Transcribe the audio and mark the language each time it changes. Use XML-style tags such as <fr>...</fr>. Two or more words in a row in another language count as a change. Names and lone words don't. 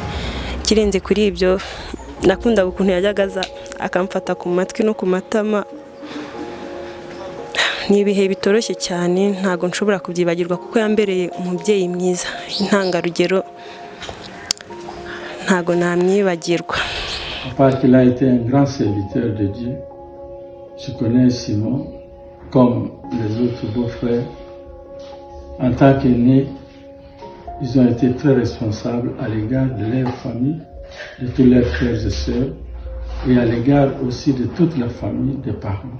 <rw>Kirenze kuri ibyo, nakundaga ukuntu yajyagaza akamfata ku matwi no ku matama. Ni ibihe bitoroshye cyane, ntago nshobora kubyibagirwa kuko yambereye umubyeyi mwiza, intangarugero, ntago namwibagirwa.</rw> <fr>Parce qu'il a été un grand serviteur de Dieu. Je connais Simon comme les autres beaux-frères. En tant qu'aînés, ils ont été très responsables à l'égard de leur famille, de tous leurs frères et sœurs, et à l'égard aussi de toute la famille des parents.</fr>